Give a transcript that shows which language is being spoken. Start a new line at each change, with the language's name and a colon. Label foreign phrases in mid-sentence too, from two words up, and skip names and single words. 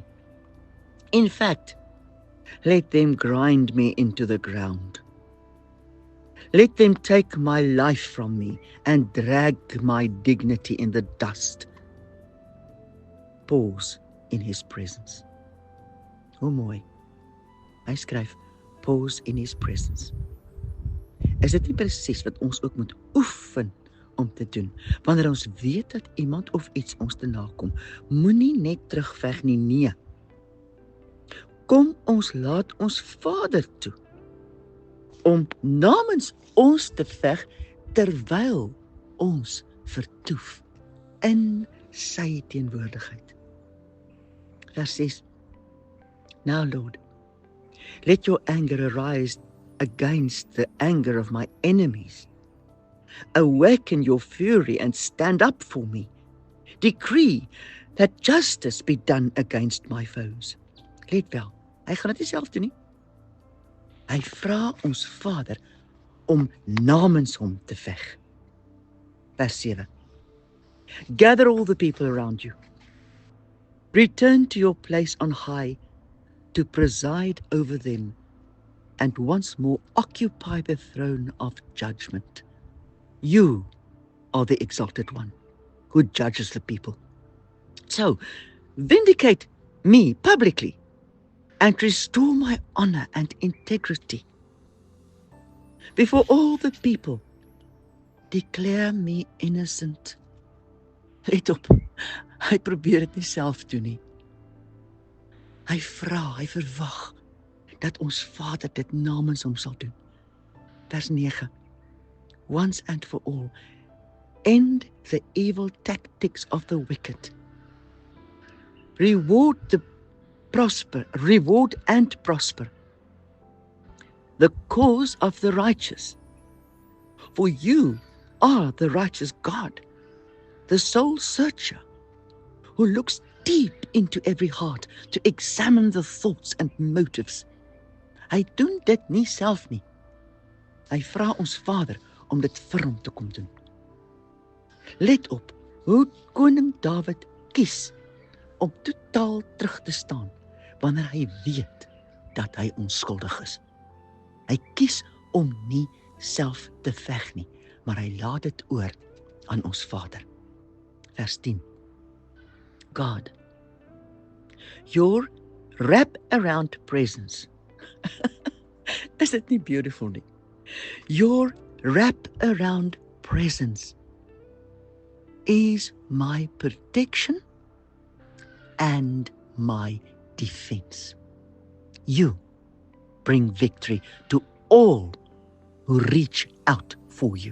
English: In fact, let them grind me into the ground. Let them take my life from me and drag my dignity in the dust. Pause in his presence.
Afrikaans: Hoe mooi. Hy skryf,
English: pause in his presence.
Afrikaans: Is dit nie presies wat ons ook moet oefen om te doen? Wanneer ons weet dat iemand of iets ons te nakom, moenie net terugveg nie, nee. Kom ons laat ons Vader toe, om namens ons te veg, terwyl ons vertoef in sy teenwoordigheid. Vers 6.
English: Now, Lord, let your anger arise against the anger of my enemies. Awaken your fury and stand up for me. Decree that justice be done against my foes.
Afrikaans: Let wel, hy gaan dit nie self doen nie. Hy vra ons Vader om namens hom te veg. Vers 7.
English: Gather all the people around you. Return to your place on high to preside over them, and once more occupy the throne of judgment. You are the exalted one who judges the people. So, vindicate me publicly and restore my honor and integrity. Before all the people, declare me innocent.
Afrikaans: Let op, hy probeer dit nie self doen nie. Hy vra, hy verwag, dat ons Vader dit namens hom sal doen. Vers 9.
English: Once and for all, end the evil tactics of the wicked. Reward and prosper the cause of the righteous. For you are the righteous God, the soul searcher, who looks deep into every heart to examine the thoughts and motives.
Afrikaans: Hy doen dit nie self nie. Hy vra ons Vader om dit vir hom te kom doen. Let op hoe koning Dawid kies om totaal terug te staan wanneer hy weet dat hy onskuldig is. Hy kies om nie self te veg nie, maar hy laat dit oor aan ons Vader. Vers 10.
English: God, your wrap-around presence.
Afrikaans: Is dit nie beautiful nie?
English: Your wrap-around presence is my protection and my defense. You bring victory to all who reach out for you.